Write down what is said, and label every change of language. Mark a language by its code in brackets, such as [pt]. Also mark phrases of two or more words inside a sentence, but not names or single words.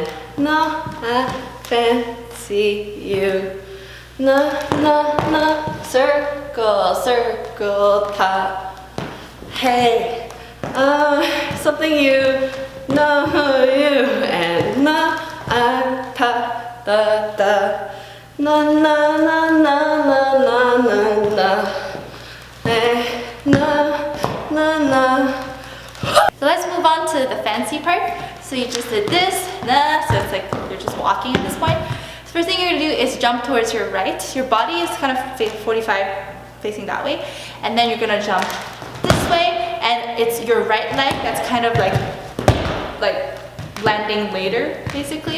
[en] no, I fancy you, no, no, no, circle, circle, ta, hey, something you, no, you, and no, I, ta, da, da, no, no, no, no, no, no, no, hey, no, no, no. So let's move on to the fancy part. So you just did this, nah, so it's like you're just walking at this point. So first thing you're gonna do is jump towards your right. Your body is kind of 45 facing that way, and then you're gonna jump this way, and it's your right leg that's kind of like landing later, basically.